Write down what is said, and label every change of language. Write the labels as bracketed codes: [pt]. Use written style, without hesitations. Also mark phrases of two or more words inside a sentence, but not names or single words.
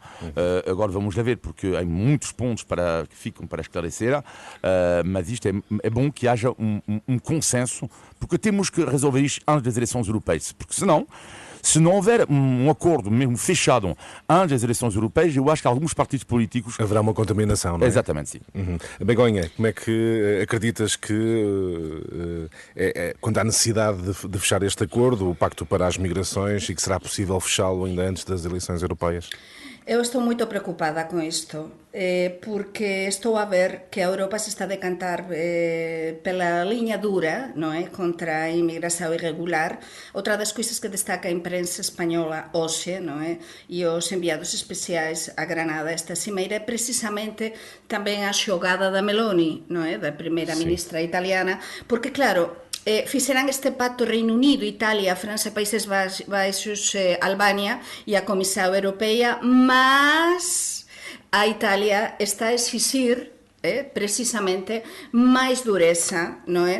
[pt] Agora vamos lá ver, porque há muitos pontos que ficam para esclarecer, mas isto é bom que haja um consenso, porque temos que resolver isto antes das eleições europeias, porque senão, se não houver um acordo mesmo fechado antes das eleições europeias, eu acho que alguns partidos políticos... Haverá uma contaminação, não é? Exatamente, sim. Begonha, como é que acreditas que, quando há necessidade de fechar este acordo, o Pacto para as Migrações, e que será possível fechá-lo ainda antes das eleições europeias? [gl] Eu estou moito preocupada con isto, porque estou a ver que a Europa se está a decantar pela liña dura, non é, contra a inmigración irregular. Outra das coisas que destaca a imprensa española hoxe, non é, e os enviados especiais a Granada esta cimeira é precisamente tamén a xogada da Meloni, non é, da primeira ministra italiana, porque claro, fixeran este pacto Reino Unido, Italia, França, Países Baixos, Albania e a Comisión Europea, mas a Italia está a exixir precisamente máis dureza, non é?